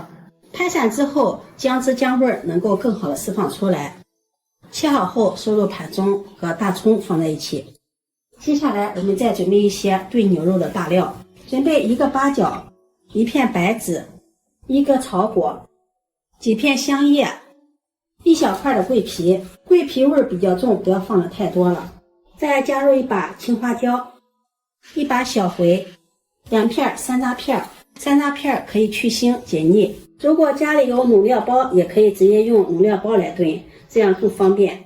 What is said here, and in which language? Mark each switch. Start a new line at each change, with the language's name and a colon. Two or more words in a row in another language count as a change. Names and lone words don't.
Chinese: 拍散之後，薑汁薑味能夠更好的釋放出來。切好後收入盤中，和大蔥放在一起。接下來我們再準備一些燉牛肉的大料，準備1個八角，1片白芷，1個草果，幾片香葉，1小塊的桂皮，桂皮味比較重，不要放的太多了。再加入1把青花椒，1把小茴，2片山楂片，山楂片可以去腥解膩。如果家裡有卤料包，也可以直接用卤料包來燉，這樣更方便。